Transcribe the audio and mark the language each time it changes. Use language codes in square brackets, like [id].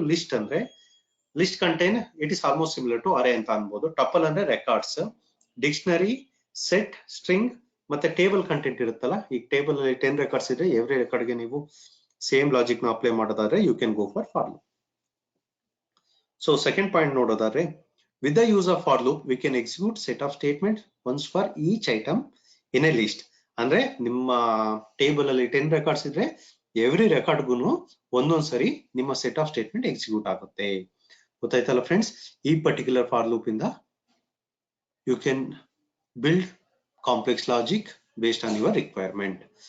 [en] list ಅಂದ್ರೆ list contain it is almost similar to array [kn] ಅಂತ ಅನ್ಬೋದು. ಟಪಲ್ ಅಂದ್ರೆ ರೆಕಾರ್ಡ್ಸ್, ಡಿಕ್ಷನರಿ, ಸೆಟ್, ಸ್ಟ್ರಿಂಗ್ ಮತ್ತೆ ಟೇಬಲ್ ಕಂಟೆಂಟ್ ಇರುತ್ತಲ್ಲ. ಈ ಟೇಬಲ್ ಅಲ್ಲಿ 10 ರೆಕಾರ್ಡ್ಸ್ ಇದೆ, ಎವ್ರಿ ರೆಕಾರ್ಡ್ ಗೆ ನೀವು ಸೇಮ್ ಲಾಜಿಕ್ ನ ಅಪ್ಲೈ ಮಾಡೋದಾದ್ರೆ [en] You can go for for loop. [kn] So second point ನೋಡೋದಾದ್ರೆ, [en] with the use of for loop we can execute set of statements once for each item in a list. [kn] ಅಂದ್ರೆ ನಿಮ್ಮ table ಅಲ್ಲಿ 10 records ಇದ್ರೆ every ರೆಕಾರ್ಡ್ಗೂ ಒಂದೊಂದ್ ಸರಿ ನಿಮ್ಮ set of statement execute ಆಗುತ್ತೆ. ಗೊತ್ತಾಯ್ತಲ್ಲ ಫ್ರೆಂಡ್ಸ್? [en] ಈ particular for loop ಇಂದ you can build complex logic based on your requirement.